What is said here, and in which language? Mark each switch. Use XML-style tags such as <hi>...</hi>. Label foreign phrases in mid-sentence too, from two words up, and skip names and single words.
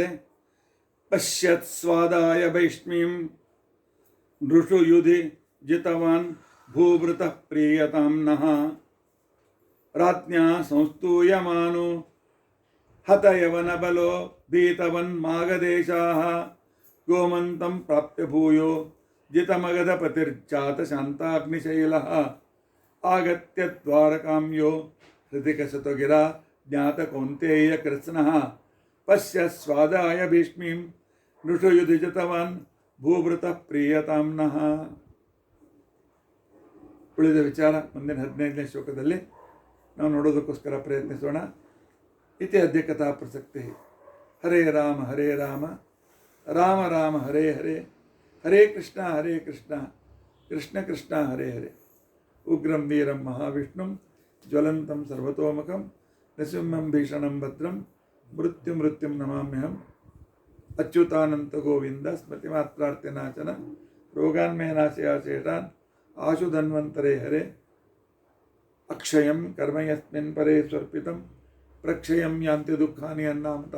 <sa>ಪಶ್ಯತ್ ಸ್ವಾದಾಯ ವೈಷ್ಣೀಂ ನೃಷು ಯುಧಿ ಜಿತವಾನ್ ಭೂಭೃತಃ ಪ್ರೀಯತಾಂನಃ ರಾಜ್ಞಾ ಸಂಸ್ತೂಯಮಾನೋ ಹತಯವನ ಬಲೋ ಭೀತವನ್ ಮಾಗದೇಶಾಃ ಗೋಮಂತಂ ಪ್ರಾಪ್ಯ ಭೂಯೋ ಜಿತಮಗಧಪತಿರ್ಜಾತ ಶಾಂತಾಗ್ನಿಶೈಲಃ ಆಗತ್ಯ ದ್ವಾರಕಾಂಯೋ ಹೃತಿಕಶತಗಿರಾ ಜ್ಞಾತ ಕೌಂತೇಯ ಕೃಷ್ಣಃ ಪಶ್ಯ ಸ್ವಾದಾಯ ಭೀಷ್ಮೀಂ ನೃಷು ಯುಧಿ ಜಿತವಾನ್ ಭೂಭೃತಃ ಪ್ರೀಯತಾಂನಃ.</sa> <kn>ಉಳಿದ ವಿಚಾರ ಮುಂದಿನ 15ನೇ ಶ್ಲೋಕದಲ್ಲಿ ನಾವು ನೋಡೋದಕ್ಕೋಸ್ಕರ ಪ್ರಯತ್ನಿಸೋಣ.</kn> <sa>ಇತಿ ಅದ್ಯ ಕಥಾ ಪ್ರಸಕ್ತಿ. ಹರೇ ರಾಮ ರಾಮ ರಾಮ ಹರೇ ಹರೇ, ಹರೇ ಕೃಷ್ಣ ಕೃಷ್ಣ ಕೃಷ್ಣ ಹರೇ ಹರೇ. ಉಗ್ರಂ ವೀರಂ ಮಹಾವಿಷ್ಣುಂ ಜ್ವಲಂತಂ ಸರ್ವತೋಮುಖಂ ನೃಸಿಂಹಂ ಭೀಷಣಂ ಭದ್ರಂ ಮೃತ್ಯುಂ ನಮಾಮ್ಯಹಂ. ಅಚ್ಯುತಾನಂತ ಗೋವಿಂದ ಸ್ಮೃತಿಮಾತ್ರಾರ್ಥ್ಯನಾಶನ ರೋಗಾನ್ಮೇ ನಾಶಯಾಶೇಷಾನ್ ಆಶು ಧನ್ವಂತರೇ ಹರೇ. ಅಕ್ಷಯಂ ಕರ್ಮ ಯಸ್ಮಿನ್ ಪರೇ ಸ್ವರ್ಪಿತಂ ಪ್ರಕ್ಷಯಂ ಯಾಂತಿ ದುಃಖಾನಿ ಅನ್ನಾಮತಃ.</sa>